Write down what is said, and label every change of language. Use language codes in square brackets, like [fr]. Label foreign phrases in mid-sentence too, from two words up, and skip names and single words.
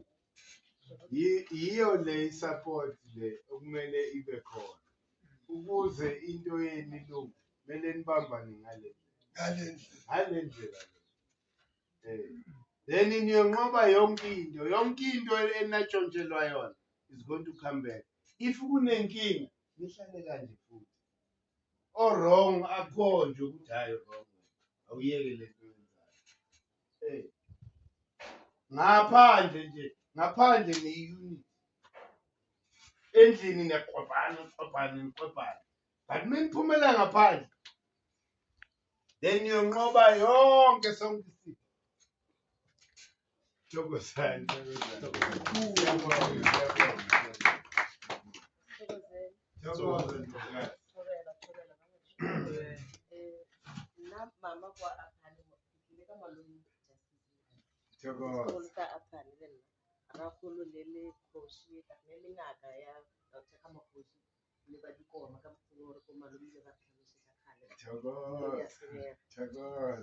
[zu] Yiyo le support le okumele ibe khona ukuze into yenu ilungu kumele nibambane ngale ndlela. Then niyonqoba yonke into enatshontshelwa yona [en] is going to come back. [zu] If kunenkinga nihlale kanje futhi. Wrong akho nje ukuthi hayi wrong. Awuyeke le nto yenzayo. Ngaphandle ne-unit. Endlini niyaxwabana. But meniphumela ngaphandle. Then niyonqoba yonke sonke isizwe. Thokozani. [nso] Mama kwa Apane ka malome [zu] Thokoza. [nso] ka Apane le nna ra kholo le khoshi ka le ngaka ya ka makhoshi le ba dikoma ka mkhulu gore ko malome le ba tlhalosetsa khale [zu] Thokoza.